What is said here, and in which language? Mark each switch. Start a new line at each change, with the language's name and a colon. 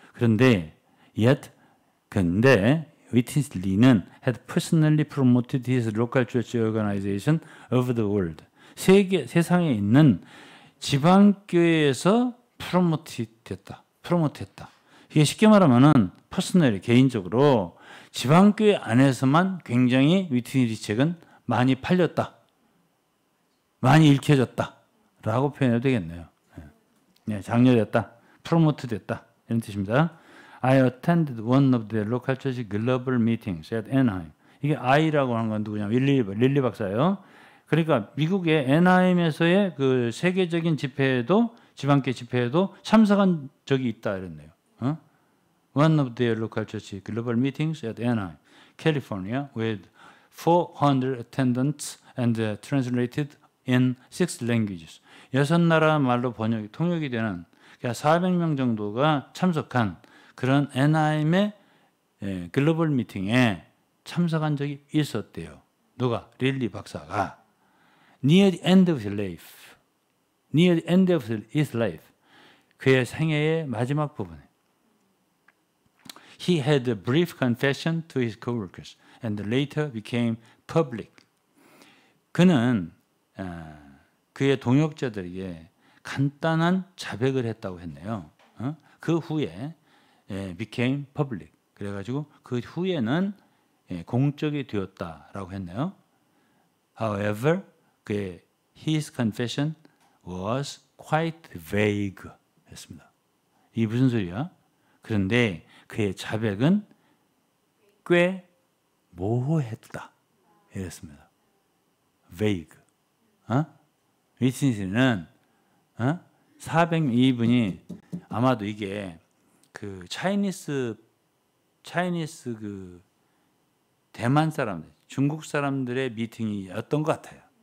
Korean: 그런데 근데
English: 위트니스 리는 had personally promoted his local church organization over the world.
Korean: 세상에 있는 지방교회에서 프로모트했다. 이게 쉽게 말하면은 퍼스널리 개인적으로 지방교회 안에서만 굉장히 위트니스 책은 많이 팔렸다. 많이 읽혀졌다라고 표현해도 되겠네요. 장려됐다. 프로모트됐다. 이런 뜻입니다.
English: I attended one of the local church global meetings at Anaheim.
Korean: 이게 I라고 하는 건 누구냐? 릴리 박사예요. 그러니까 미국의 애나임에서의 그 세계적인 집회에도 지방교회 집회에도 참석한 적이 있다 이랬네요.
English: One of their local church global meetings at Anaheim, California, with 400 attendants and translated in 6 languages.
Korean: 6나라 말로 통역이 되는 400명 정도가 참석한 그런 애나임의 글로벌 미팅에 참석한 적이 있었대요. 누가? 릴리 박사가.
English: Near the end of his life. Near the end of his life.
Korean: 그의 생애의 마지막 부분에.
English: He had a brief confession to his coworkers and later became public.
Korean: 그는 그의 동역자들에게 간단한 자백을 했다고 했네요. 그 후에
English: became public.
Korean: 그래가지고 그 후에는 공적이 되었다라고 했네요.
English: However, 그의 his confession was quite vague
Korean: 했습니다. 이게 무슨 소리야? 그런데 그의 자백은 꽤 모호했다 이랬습니다. vague. 위트니스는 402분이 아마도 이게 그 차이니스 그 대만 사람들, 중국 사람들의 미팅이었던 것 같아요.